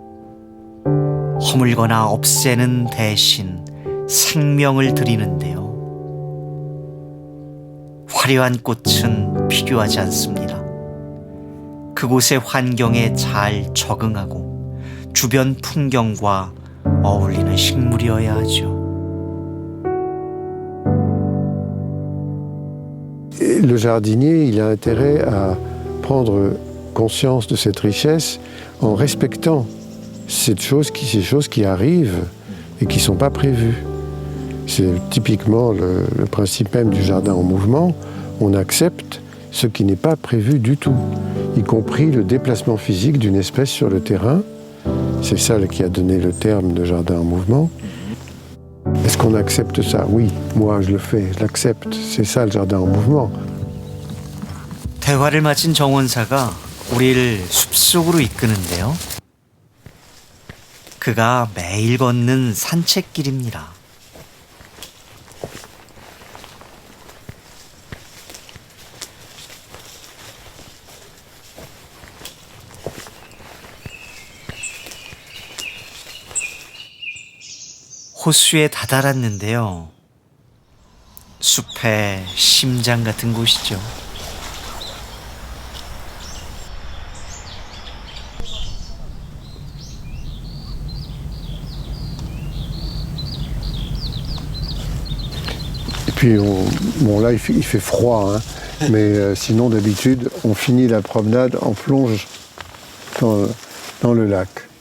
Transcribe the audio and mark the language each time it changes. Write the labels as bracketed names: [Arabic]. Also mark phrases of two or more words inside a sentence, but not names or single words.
[Korean] 허물거나 없애는 대신 생명을 드리는데요. 화려한 꽃은 필요하지 않습니다. 그곳의 환경에 잘 적응하고 주변 풍경과 어울리는 식물이어야 하죠. [French] Le jardinier, il a intérêt à prendre conscience de cette richesse en respectant ces choses qui arrivent et qui ne sont pas prévues. C'est typiquement le principe même du jardin en mouvement. On accepte ce qui n'est pas prévu du tout, y compris le déplacement physique d'une espèce sur le terrain. C'est ça qui a donné le terme de jardin en mouvement. Est-ce qu'on accepte ça? Oui, moi je le fais, je l'accepte. C'est ça le jardin en mouvement. [Korean] 대화를 마친 정원사가 우리를 숲속으로 이끄는데요. 그가 매일 걷는 산책길입니다. 호수에 다다랐는데요. 숲의 심장 같은 곳이죠. [French] Et puis, bon là il fait froid, hein, mais sinon d'habitude on finit la promenade en plonge dans le lac.